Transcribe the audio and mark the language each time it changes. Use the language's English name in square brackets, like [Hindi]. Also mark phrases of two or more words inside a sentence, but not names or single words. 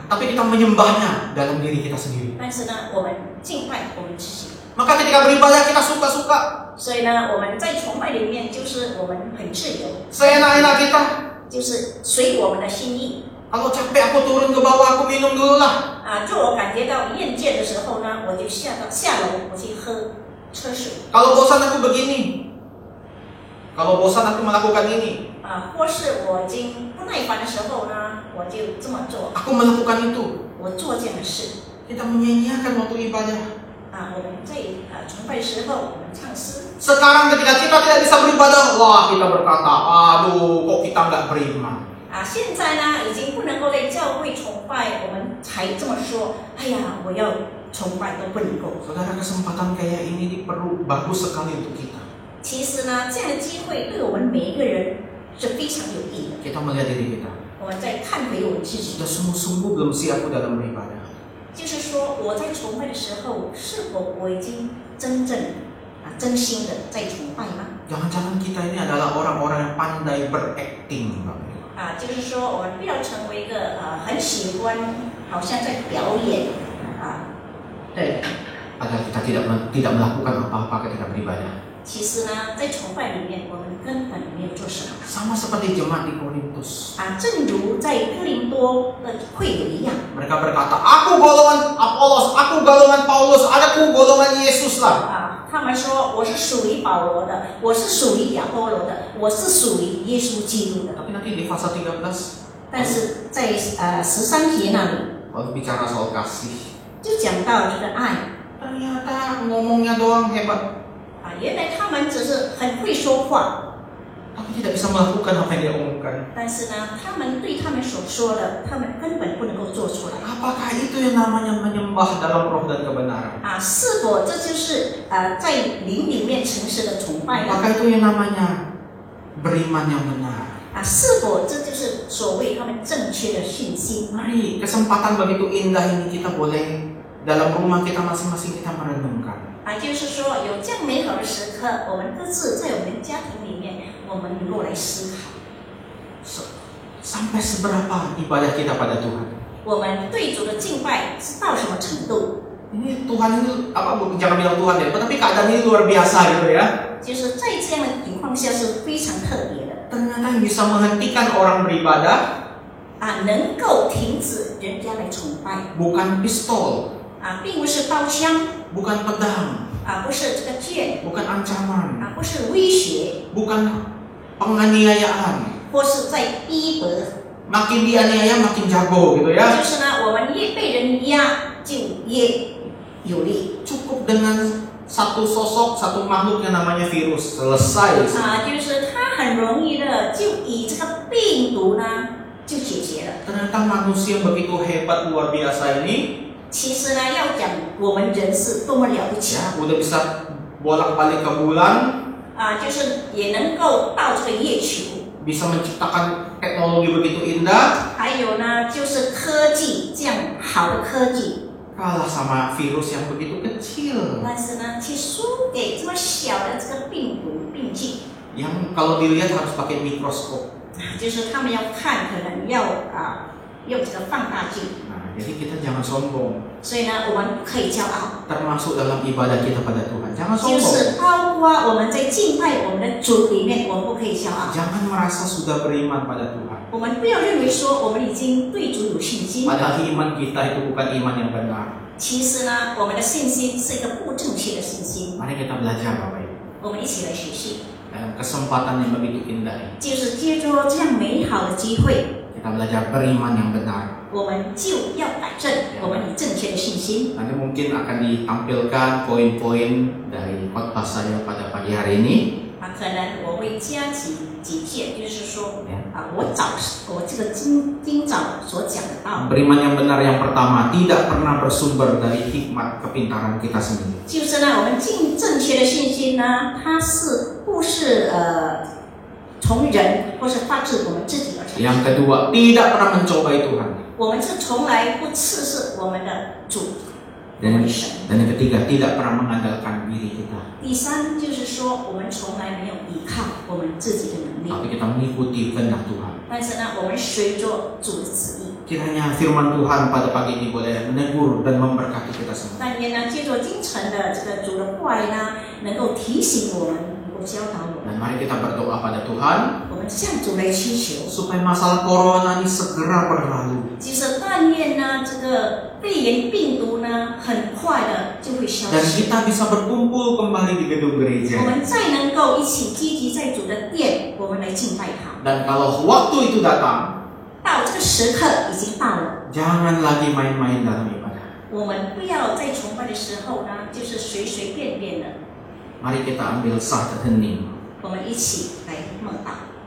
[Indonesian] Tapi kita menyembahnya dalam diri kita sendiri. [Chinese] 但是呢，我们敬拜我们自己。 [Indonesian] Maka ketika beribadah kita suka-suka, [Chinese] 所以呢，我们在崇拜里面就是我们很自由， [Indonesian] seenak-enak kita. [Chinese] 就是随我们的心意。 [Indonesian] Kalau capek aku turun ke bawah, aku minum dulu lah. [Chinese] 就我感觉到厌倦的时候呢，我就下楼，我去喝水。 [Indonesian] Kalau bosan aku begini. Kalau bosan aku melakukan ini. [Chinese] 或是我已经不耐烦的时候呢，我就这么做。 [Indonesian] Aku melakukan itu. [Chinese] 我做这样的事。 [Indonesian] Kita menyia-nyiakan waktu ibadah. [Chinese] 我们在崇拜的时候，我们唱诗。 [Indonesian] Sekarang ketika kita tidak bisa beribadah, wah kita berkata, aduh kok kita nggak beriman. [Chinese] 现在呢，已经不能够在教会崇拜，我们才这么说。哎呀，我要崇拜都不能够。 [Indonesian] Saudara, kesempatan kayak ini perlu bagus sekali untuk kita. [Chinese] 其实呢，这样的机会对我们每一个人是非常有益的。 [Indonesian] Kita melihat diri kita. [Chinese] 我们再看回我们自己， [Indonesian] Sudah sungguh-sungguh belum siap dalam beribadah. [Chinese] 就是说我在崇拜的时候，是否我已经真正真心的在崇拜吗？ [Indonesian] Jangan-jangan kita ini adalah orang-orang yang pandai berakting, Bapak Ibu. [Chinese] 就是说我们不要成为一个很喜欢，好像在表演对。 [Indonesian] Padahal kita tidak melakukan apa-apa ketika beribadah. [Chinese] 其实呢，在崇拜里面，我们根本没有做什么。 [Indonesian] Sama seperti jemaat di Korintus. [Chinese] 正如在哥林多的会友一样， [Indonesian] Mereka berkata, aku golongan Apolos, aku golongan Paulus, aku golongan Yesus lah. [Chinese] 他们说我是属于保罗的，我是属于亚波罗的，我是属于耶稣基督的。 [Indonesian] Tapi nanti di pasal 13, [Chinese] 但是在13节那里， [Indonesian] baru bicara soal kasih. [Chinese] 就讲到这个爱。 [Indonesian] Ternyata ngomongnya doang hebat, [Chinese] 原来他们只是很会说话， [Indonesian] tapi tidak bisa melakukan apa yang dia omongkan. [Chinese] 但是呢，他们对他们所说的，他们根本不能够做出来。 [Indonesian] Apakah itu yang namanya menyembah dalam roh dan kebenaran? [Chinese] 是否这就是在灵里面诚实的崇拜呢？ [Indonesian] Apakah itu yang namanya beriman yang benar? [Chinese] 是否这就是所谓他们正确的信心？ [Indonesian] Mari, kesempatan begitu indah ini kita boleh dalam rumah kita masing-masing kita merenungkan. [Chinese] 就是说有这样美好的时刻，我们各自在我们的家庭里面，我们能够来思考。 [Indonesian] Sampai seberapa ibadah kita pada Tuhan? [Chinese] 我们对主的敬拜是到什么程度？ [Indonesian] Ini Tuhan ini apa? Jangan bilang Tuhan ya, tapi keadaan ini luar biasa gitu ya. [Chinese] 就是在这样的情况下是非常特别的。 [Indonesian] Ternyata yang bisa menghentikan orang beribadah [Chinese] 能够停止人家来崇拜。 [Indonesian] bukan pistol, [Chinese] 并不是刀枪， [Indonesian] bukan pedang, [Chinese] 不是这个剑， [Indonesian] bukan ancaman, [Chinese] 不是威胁， [Indonesian] bukan penganiayaan. [Chinese] 或是在逼迫。 [Indonesian] Makin dianiaya makin jago gitu ya. [Chinese] 就是呢，我们越被人压，就越有力。 [Indonesian] Cukup dengan satu sosok, satu makhluk yang namanya virus, selesai. [Chinese] 就是它很容易的就以这个病毒呢就解决了。 [Indonesian] Ternyata manusia yang begitu hebat luar biasa ini [Chinese] 其实呢，要讲我们人是多么了不起 [Indonesian] ya udah bisa bolak-balik ke bulan, [Chinese] 就是也能够到这个月球， [Indonesian] bisa menciptakan teknologi begitu indah, [Chinese] 还有呢，就是科技这样好的科技， [Indonesian] kalah sama virus yang begitu kecil. [Chinese] 但是呢，却输给这么小的这个病毒病菌， [Indonesian] Yang kalau dilihat harus pakai mikroskop. [Chinese] 就是他们要看，可能要用这个放大镜。 [Indonesian] Nah, jadi kita jangan sombong. [Chinese] 所以呢，我们不可以骄傲， [Indonesian] Termasuk dalam ibadah kita pada Tuhan. Jangan [Chinese] 就 [Indonesian] sombong. [Chinese] 是包括我们在敬拜我们的主里面，我们不可以骄傲。 [Indonesian] Jangan merasa sudah beriman pada Tuhan. [Chinese] 我们不要认为说我们已经对主有信心， [Indonesian] Padahal iman kita itu bukan iman yang benar. [Chinese] 其实呢，我们的信心是一个不正确的信心。 [Indonesian] Mari kita belajar Bapak Ibu. [Chinese] 我们一起来学习， [Indonesian] Dalam kesempatan yang begitu indah ini, [Chinese] 就是借着这样美好的机会， [Indonesian] kita belajar beriman yang benar. [Chinese] 我们就要摆正我们正确的信心。 [Indonesian] Nanti mungkin akan ditampilkan poin-poin dari khotbah saya pada pagi hari ini. [Chinese] 可能我会加几件，就是说我这个今早所讲的道， [Indonesian] Beriman yang benar yang pertama tidak pernah bersumber dari hikmat kepintaran kita sendiri. [Chinese] 就是呢，我们正确的信心呢，它是不是从人或是发自我们自己而产 [Indonesian] Yang [Chinese] 生？ [Indonesian] kedua, tidak pernah mencobai Tuhan. [Chinese] 我们是从来不测试我们的主，我 [Indonesian] Dan [Chinese] 们的神。 [Indonesian] yang ketiga, tidak pernah mengandalkan diri kita, [Chinese] 第三就是说，我们从来没有依靠我们自己的能力， [Indonesian] tapi kita mengikuti kehendak Tuhan. [Chinese] 但是呢，我们随着主的旨意。 [Indonesian] Kiranya firman Tuhan pada pagi ini boleh menegur dan memberkati kita semua. [Chinese] 但愿呢，借着今晨的这个主的话语呢，能够提醒我们，能够教导我们。 [Indonesian] Dan mari kita berdoa pada Tuhan [Chinese] 我们向主来祈求， [Indonesian] supaya masalah corona ini segera berlalu. [Chinese] 就是但愿呢，这个肺炎病毒呢，很快的就会消 [Indonesian] Dan [Chinese] 失。 [Indonesian] kita bisa berkumpul kembali di gedung [Chinese] 我 [Indonesian] gereja. [Chinese] 们再能够一起积极在主的殿，我们来敬拜他。 [Indonesian] Dan kalau waktu itu datang, [Chinese] 到这个时刻已经到了， [Indonesian] jangan lagi main-main dalam ibadah. [Chinese] 我们不要在崇拜的时候呢，就是随随便便的。 [Indonesian] Mari kita ambil sah dan hening. [Chinese] 我们一起来默祷。